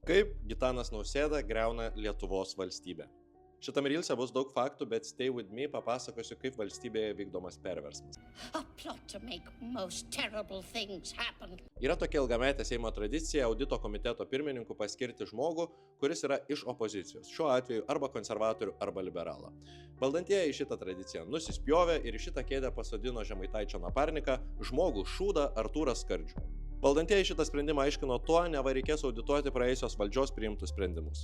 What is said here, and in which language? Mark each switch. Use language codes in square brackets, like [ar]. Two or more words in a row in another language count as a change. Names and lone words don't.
[lt] Kaip Gitanas Nausėda griauna Lietuvos valstybę. Šitam rylse bus daug faktų, bet [en] stay with me [lt] papasakosiu, kaip valstybėje vykdomas perversmas. [en] A plot to make most terrible things happen. [lt] Yra tokia ilgametė Seimo tradicija audito komiteto pirmininku paskirti žmogų, kuris yra iš opozicijos, šiuo atveju arba konservatorių, arba liberalą. Valdantieji šitą tradiciją nusispjovė ir į šitą kėdę pasodino Žemaitaičio naparniką žmogų šūdą Artūrą Skardžių. Valdantieji šitą sprendimą aiškino tuo, neva reikės audituoti praėjusios valdžios priimtus sprendimus.